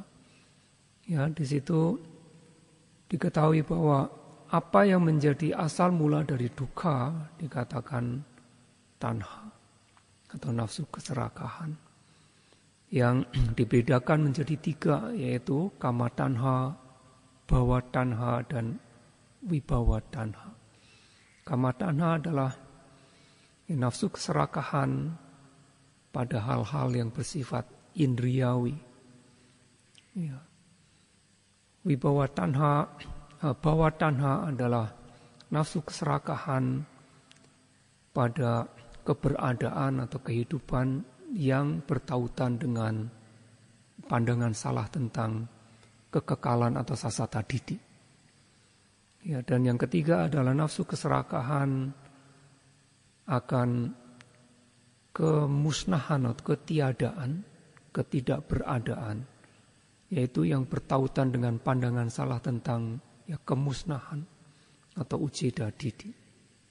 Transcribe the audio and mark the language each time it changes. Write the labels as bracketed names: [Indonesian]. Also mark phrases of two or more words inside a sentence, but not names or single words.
[Indonesian] Ya, di situ diketahui bahwa apa yang menjadi asal mula dari dukkha dikatakan tanha atau nafsu keserakahan, yang dibedakan menjadi 3, yaitu [Pali] kama tanha, bhava tanha, [Indonesian] dan [Pali] vibhava tanha. Kama tanha [Indonesian] adalah nafsu keserakahan pada hal-hal yang bersifat indriawi. Ya. [Pali] Vibhava tanha, bhava tanha [Indonesian] adalah nafsu keserakahan pada keberadaan atau kehidupan yang bertautan dengan pandangan salah tentang kekekalan atau [Pali] sasata didik. [Indonesian] Ya, dan yang ketiga adalah nafsu keserakahan akan kemusnahan atau ketiadaan, ketidakberadaan, yaitu yang bertautan dengan pandangan salah tentang ya kemusnahan atau [Pali] ujeda didi.